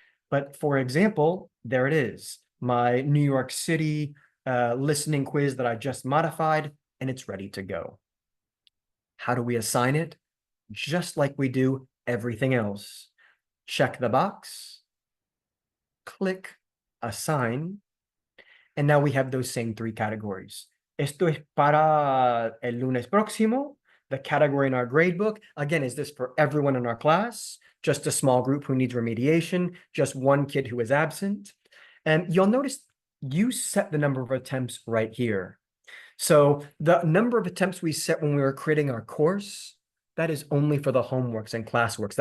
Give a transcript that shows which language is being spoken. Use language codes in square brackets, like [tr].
[en] But for example, there it is, my New York City listening quiz that I just modified, and it's ready to go. How do we assign it? Just like we do everything else. Check the box, click assign, and now we have those same 3 categories. [es] Esto es para el lunes próximo. [en] The category in our gradebook, again, is this for everyone in our class? Just a small group who needs remediation? Just one kid who is absent? And you'll notice you set the number of attempts right here. So the number of attempts we set when we were creating our course, that is only for the homeworks and classworks.